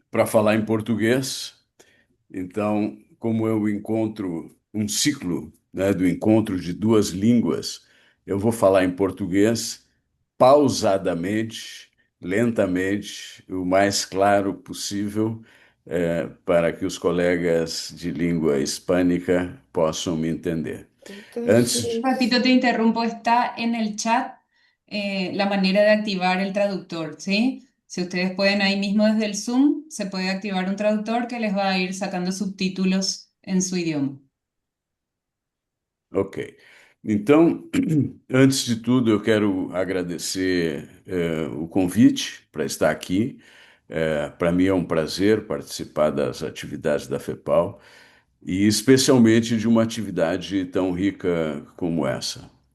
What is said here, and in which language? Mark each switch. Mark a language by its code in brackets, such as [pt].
[pt] para falar em português. Então, como eu encontro um ciclo, né, do encontro de duas línguas, eu vou falar em português pausadamente, lentamente, o mais claro possível, para que os colegas de língua hispânica possam me entender. Antes, [es] Repito, te interrumpo, está en el chat la manera de activar el traductor, ¿sí? Si ustedes pueden ahí mismo desde el Zoom, se puede activar un traductor que les va a ir sacando subtítulos en su idioma. ok. [pt] Então, antes de tudo, eu quero agradecer o convite para estar aqui. Para mim é um prazer participar das atividades da FEPAL e especialmente de uma atividade tão rica como essa.